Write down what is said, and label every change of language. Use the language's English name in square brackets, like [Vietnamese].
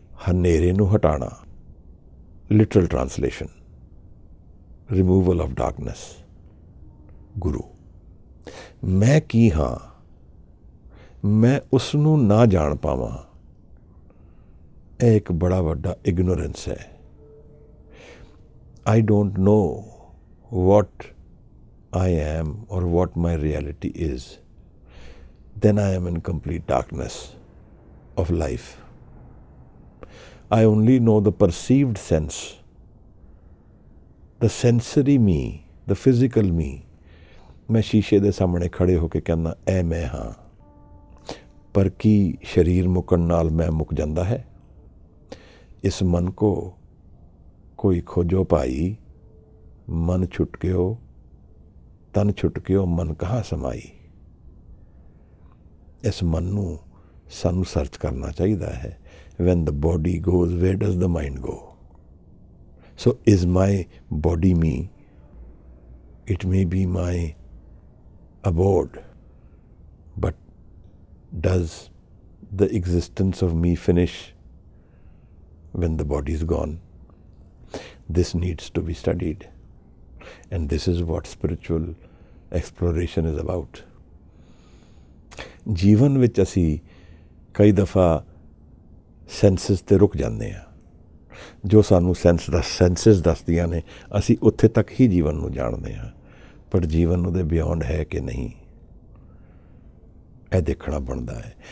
[Punjabi] ਹਨੇਰੇ ਨੂੰ ਹਟਾਉਣਾ, [English] Literal translation, removal of darkness. [Punjabi] ਗੁਰੂ ਮੈਂ ਕੀ ਹਾਂ, ਮੈਂ ਉਸ ਨੂੰ ਨਾ ਜਾਣ ਪਾਵਾਂ, ਇਹ ਇੱਕ ਬੜਾ ਵੱਡਾ ਇਗਨੋਰੈਂਸ ਹੈ। [English] I don't know what I am or what my reality is, then I am in complete darkness of life. I only know the perceived sense, the sensory me, the physical me. [Punjabi] मैं शीशे ਦੇ ਸਾਹਮਣੇ ਖੜੇ ਹੋ ਕੇ ਕਹਿੰਦਾ ਐ ਮੈਂ ਹਾਂ, ਪਰ ਕੀ ਸਰੀਰ ਮੁੱਕਣ ਨਾਲ ਮੈਂ ਮੁੱਕ ਜਾਂਦਾ ਹੈ? ਇਸ ਮਨ ਕੋ ਕੋਈ ਖੋਜੋ ਭਾਈ, ਮਨ ਛੁੱਟ ਗਿਓ ਤਨ ਛੁੱਟ ਗਿਓ, ਮਨ ਕਹਾਂ ਸਮਾਈ। ਇਸ ਮਨ ਨੂੰ ਸਾਨੂੰ ਸਰਚ ਕਰਨਾ ਚਾਹੀਦਾ ਹੈ। [English] When the body goes, where does the mind go? So is my body me? It may be my abode, but does the existence of me finish when the body is gone? This needs to be studied, and this is what spiritual exploration is about. [Punjabi] ਜੀਵਨ ਵਿੱਚ ਅਸੀਂ ਕਈ ਦਫਾ senses 'ਤੇ ਰੁਕ ਜਾਂਦੇ ਹਾਂ। ਜੋ ਸਾਨੂੰ ਸੈਂਸਸ ਦੱਸਦੀਆਂ ਨੇ ਅਸੀਂ ਉੱਥੇ ਤੱਕ ਹੀ ਜੀਵਨ ਨੂੰ ਜਾਣਦੇ ਹਾਂ, ਪਰ ਜੀਵਨ ਉਹਦੇ ਬਿਯੋਂਡ ਹੈ ਕਿ ਨਹੀਂ, ਇਹ ਦੇਖਣਾ ਬਣਦਾ ਹੈ।